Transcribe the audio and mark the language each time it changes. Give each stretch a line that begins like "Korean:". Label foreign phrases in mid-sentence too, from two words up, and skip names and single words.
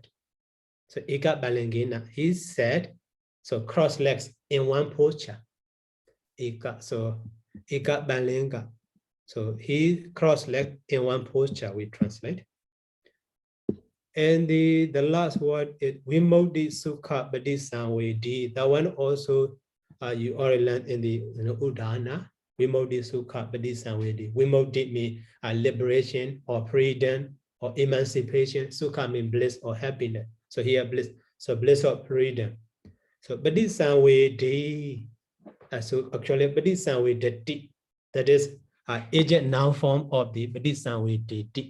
English: So
Pali: eka balengena,
English: he said, so cross legs in one posture.
Pali: Eka, so eka balenga.
English: So he cross leg in one posture, we translate. And the last word is
Pali: vimodhi sukha badisangvedi.
English: That one also you already learned in the Udana.
Pali: Vimodhi sukha badisangvedi.
English: Vimodhi means liberation or freedom or emancipation. Sukha means bliss or happiness. So here bliss. So bliss or freedom. So badisangvedi. So actually, Padisamvedati, that is agent noun form of the Padisamvedati.